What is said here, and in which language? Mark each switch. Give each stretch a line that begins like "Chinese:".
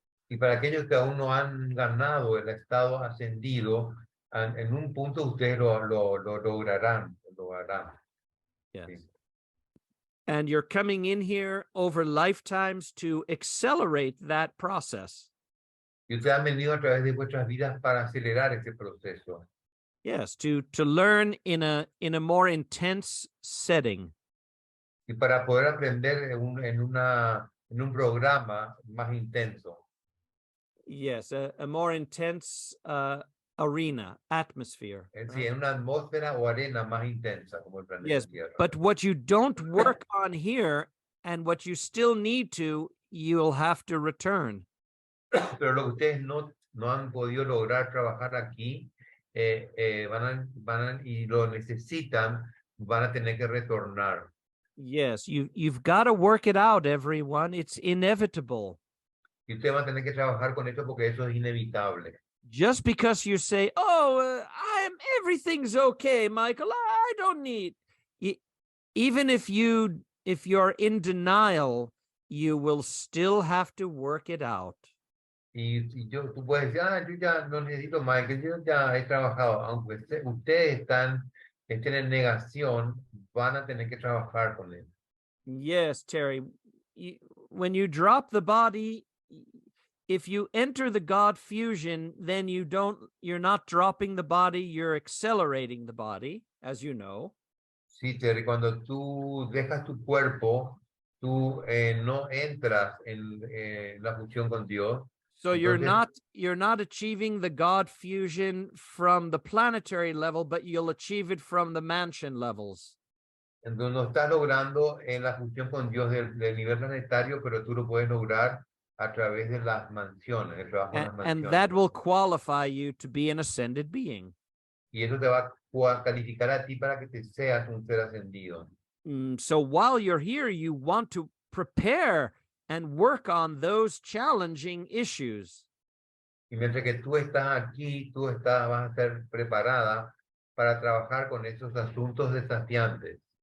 Spanish: Y para aquellos que aún no han ganado el estado ascendido, en un punto ustedes lo lograrán.
English: Yes.
Spanish: Sí.
English: And you're coming in here over lifetimes to accelerate that process.
Spanish: Y ustedes han venido a través de vuestras vidas para acelerar ese proceso.
English: Yes, to learn in a more intense setting.
Spanish: Y para poder aprender en un programa más intenso.
English: Yes, a more intense arena, atmosphere.
Spanish: Sí, en una atmósfera o arena más intensa como el planeta
English: Yes,
Spanish: Tierra.
English: but what you don't work on here and what you still need to, you'll have to return.
Spanish: Pero lo que ustedes no han podido lograr trabajar aquí, y lo necesitan, van a tener que retornar.
English: Yes, you've got to work it out, everyone. It's inevitable.
Spanish: Y ustedes van a tener que trabajar con eso porque eso es inevitable.
English: Just because you say, "Oh, everything's okay, Michael. I don't need." Even if you're in denial, you will still have to work it out.
Spanish: Y tú puedes decir, yo ya no necesito más, que yo ya he trabajado. Aunque ustedes estén en negación, van a tener que trabajar con él.
English: Yes, Terry. When you drop the body, if you enter the God fusion, then you're not dropping the body, you're accelerating the body, as you know.
Spanish: Sí, Terry, cuando tú dejas tu cuerpo, tú no entras en la fusión con Dios.
English: So
Spanish: Entonces,
English: you're not achieving the God fusion from the planetary level, but you'll achieve it from the mansion levels.
Spanish: entonces no estás logrando en la fusión con Dios del nivel planetario, pero tú lo puedes lograr a través de las mansiones, el trabajo en las mansiones.
English: And that will qualify you to be an ascended being.
Spanish: Y eso te va a calificar a ti para que te seas un ser ascendido.
English: So while you're here, you want to prepare and work on those challenging issues.
Spanish: Y mientras que tú estás aquí, vas a estar preparada para trabajar con esos asuntos desafiantes.